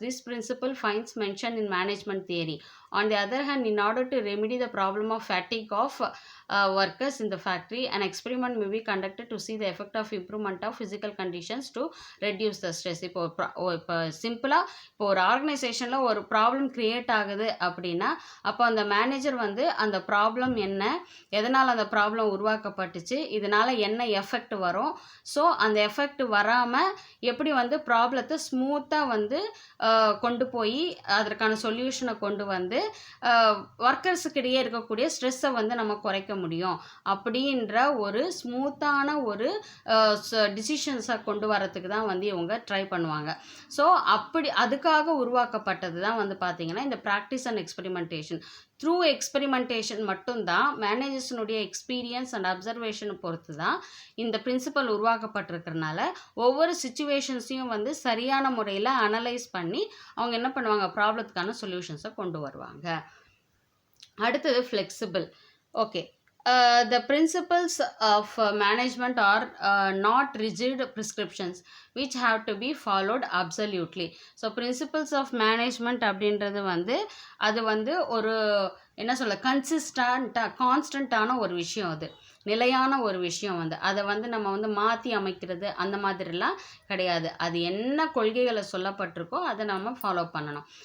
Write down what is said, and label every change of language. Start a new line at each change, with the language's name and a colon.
English: This principle finds mention in management theory. On the other hand, in order to remedy the problem of fatigue of workers in the factory, an experiment may be conducted to see the effect of improvement of physical conditions to reduce the stress.
Tamil: இப்போ சிம்பிளாக இப்போ ஒரு ஆர்கனைசேஷனில் ஒரு problem create ஆகுது அப்படின்னா, அப்போ அந்த manager வந்து அந்த ப்ராப்ளம் என்ன, எதனால் அந்த ப்ராப்ளம் உருவாக்கப்பட்டுச்சு, இதனால் என்ன எஃபெக்ட் வரும், ஸோ அந்த எஃபெக்ட் வராமல் எப்படி வந்து ப்ராப்ளத்தை ஸ்மூத்தாக வந்து கொண்டு போய் அதற்கான சொல்யூஷனை கொண்டு வந்து ஒர்க்கர்ஸுக்கிடையே இருக்கக்கூடிய ஸ்ட்ரெஸ்ஸை வந்து நம்ம குறைக்க முடியும் அப்படின்ற ஒரு ஸ்மூத்தான ஒரு டிசிஷன்ஸை கொண்டு வரத்துக்கு தான் வந்து இவங்க ட்ரை பண்ணுவாங்க. ஸோ அதுக்காக உருவாக்கப்பட்டது தான் வந்து பார்த்திங்கன்னா இந்த practice and experimentation. Through experimentation மட்டும்தான், மேனேஜர்ஸினுடைய எக்ஸ்பீரியன்ஸ் அண்ட் அப்சர்வேஷனை பொறுத்து தான் இந்த பிரின்சிபல் உருவாக்கப்பட்டிருக்கிறனால ஒவ்வொரு சிச்சுவேஷன்ஸையும் வந்து சரியான முறையில் அனலைஸ் பண்ணி அவங்க என்ன பண்ணுவாங்க, ப்ராப்ளத்துக்கான சொல்யூஷன்ஸை கொண்டு வருவாங்க. அடுத்தது flexible.
English: Okay, the principles of management are not rigid prescriptions which have to be followed absolutely. So principles of management
Tamil: அப்படின்றது வந்து அது வந்து ஒரு என்ன சொல்ல கான்ஸ்டண்ட்டான ஒரு விஷயம், அது நிலையான ஒரு விஷயம் வந்து அதை வந்து நம்ம வந்து மாற்றி அமைக்கிறது அந்த மாதிரிலாம் கிடையாது. அது என்ன கொள்கைகளை சொல்லப்பட்டிருக்கோ அதை நம்ம ஃபாலோ பண்ணணும்.